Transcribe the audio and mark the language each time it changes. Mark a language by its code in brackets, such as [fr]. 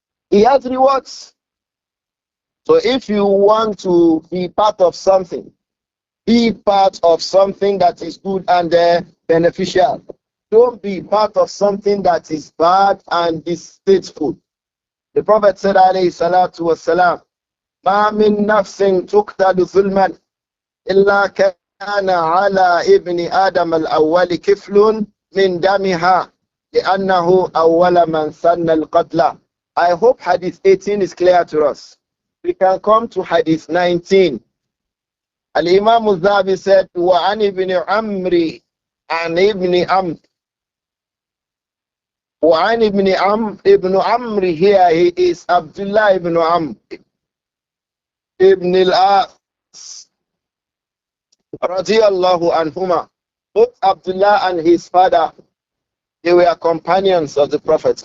[en] He has rewards. So if you want to be part of something, be part of something that is good and beneficial. Don't be part of something that is bad and distasteful. The Prophet said, [ar] alayhi salatu wasalam, مَا مِن نَفْسٍ تُقْتَلُ ظُلْمًا إِلَّا كَانَ عَلَى ابْنِ آدَمَ الْأَوَّلِ كِفْلٌ مِنْ دَمِهَا لِأَنَّهُ أَوَّلَ مَنْ سَنَّ الْقَتْلَ. [en] I hope Hadith 18 is clear to us. We can come to Hadith 19. Al-Imam al-Zahabi said, [ar] وَعَنِ ابْنِ عَمْرِ عَنِ ابْنِ عَمْرِ. وعن ابن عمرو [en] here he is Abdullah ibn Amr ibn al-As radiyallahu anhuma. Both Abdullah and his father, they were companions of the Prophet.